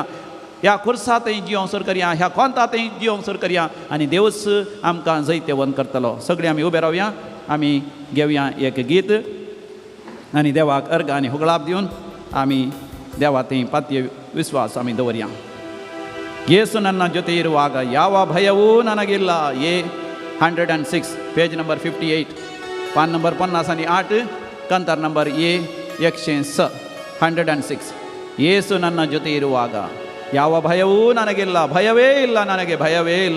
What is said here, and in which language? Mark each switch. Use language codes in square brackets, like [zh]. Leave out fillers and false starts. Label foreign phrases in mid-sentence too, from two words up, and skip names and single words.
[kok] ह्या खुर्सांतय जियोंक सुरू करया, ह्या कोंतांतय जियोंक सुरू करया आनी देवच आमकां जैते वन करतलो. सगळीं आमी उबे रावया, आमी घेवया एक गीत आनी देवाक अर्घ आनी होगळाप दिवन आमी देवातय पातये विश्वास आमी दवरया. [kn] ಯೇಸು ನನ್ನ ಜೊತೆ ಇರುವಾಗ ಯಾವ ಭಯವೂ ನನಗಿಲ್ಲ. [kok] ಎ 106 [en] page number [kok] 58 ಪಾನ್ ನಂಬರ್ 58 ಕಂತಾರ್ ನಂಬರ್ ಎ 106. [kn] ಯೇಸು ನನ್ನ ಜೊತೆ ಇರುವಾಗ ಯಾವ ಭಯವೂ ನನಗಿಲ್ಲ, ಭಯವೇ ಇಲ್ಲ ನನಗೆ, ಭಯವೇ ಇಲ್ಲ.